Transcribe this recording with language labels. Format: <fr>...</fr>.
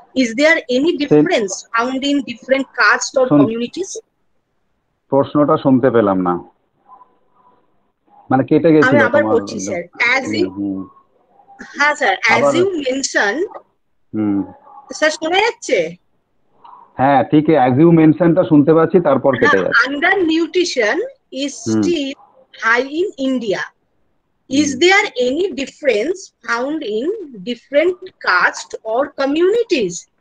<en>Is there any difference found in different castes or communities?</en> <bn>প্রশ্নটা শুনতে পেলাম না, মানে কেটে গেছিল। আমি আবার বলছি স্যার, as you, হ্যাঁ sir,</bn> <en>as you mentioned,</en> <bn>sir শোনা যাচ্ছে? হ্যাঁ ঠিক, as you mentionedটা শুনতে পাচ্ছি, তারপর কেটে যাচ্ছে।</bn> <en>Under nutrition is still high in India. Is there any difference found in different castes or communities?</en>